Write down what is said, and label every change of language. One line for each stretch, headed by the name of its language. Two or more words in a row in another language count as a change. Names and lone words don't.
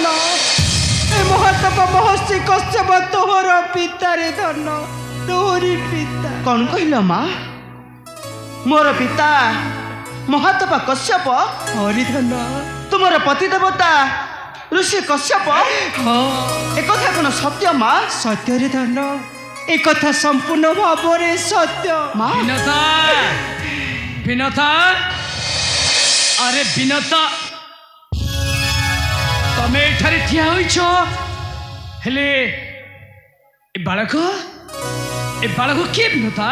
Odia: ଏ ମହାତପ ମହର୍ଷି କଶ୍ୟପ ତୋହର ପିତାରେ ଧନ, ତୋରି ପିତା। କଣ କହିଲ ମା? ମୋର ପିତା ମହାତପ କଶ୍ୟପ? ହରିଧନ ତୁମର ପତି ଦେବତା ଋଷି କଶ୍ୟପ? ହଁ ଏକଥା କୋନ ସତ୍ୟ ମା? ସତ୍ୟରେ ଧନ, ଏ କଥା ସମ୍ପୂର୍ଣ୍ଣ ଭାବରେ ସତ୍ୟ। মা ବିନତା ବିନତା ଆରେ ବିନତା ତମେ ଏଠାରେ ଠିଆ ହୋଇଛ, ହେଲେ ଏ ବାଳକ କିଏ ବିନତା?